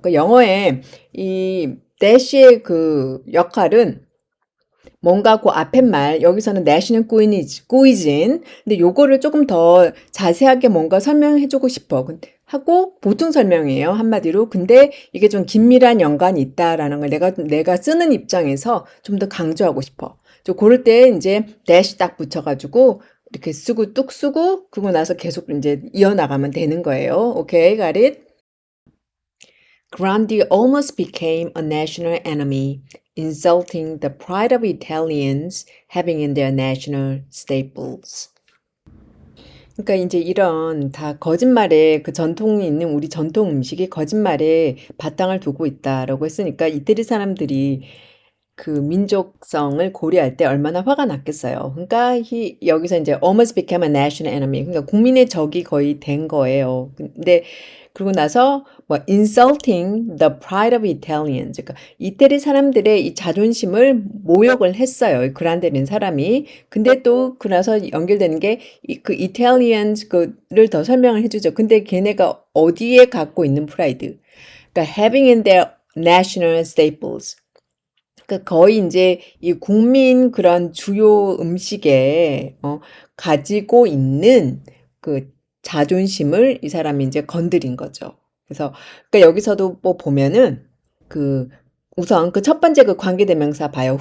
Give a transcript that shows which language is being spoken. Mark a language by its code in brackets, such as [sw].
[ko] 그 영어에 이 dash의 그 역할은 뭔가 그 앞에 말 여기서는 national cuisine 근데 요거를 조금 더 자세하게 뭔가 설명해 주고 싶어 하고 보통 설명이에요 한마디로 근데 이게 좀 긴밀한 연관이 있다라는 걸 내가 쓰는 입장에서 좀 더 강조하고 싶어 그럴 때 이제 dash 딱 붙여가지고 이렇게 뚝 쓰고 그러고 나서 계속 이제 이어나가면 되는 거예요. [en] 오케이, got it? Grandi almost became a national enemy, insulting the pride of Italians having in their national staples. [ko] 그러니까 이제 이런 다 거짓말에 그 전통이 있는 우리 전통 음식이 거짓말에 바탕을 두고 있다라고 했으니까 이태리 사람들이 그 민족성을 고려할 때 얼마나 화가 났겠어요. 그러니까 여기서 이제 almost became a national enemy. 그러니까 국민의 적이 거의 된 거예요. 근데 그러고 나서 뭐 insulting the pride of Italians. 그러니까 이태리 사람들의 이 자존심을 모욕을 했어요. 그란데는 사람이. 근데 또 그나서 연결되는 게 그 Italians 그를 더 설명을 해주죠. 근데 걔네가 어디에 갖고 있는 프라이드? 그러니까 having in their national staples. 그러니까 거의 이제 이 국민 그런 주요 음식에 가지고 있는 그 자존심을 이 사람이 이제 건드린 거죠. 그래서 그러니까 여기서도 뭐 보면은 그 우선 그 첫 번째 그 관계대명사 봐요.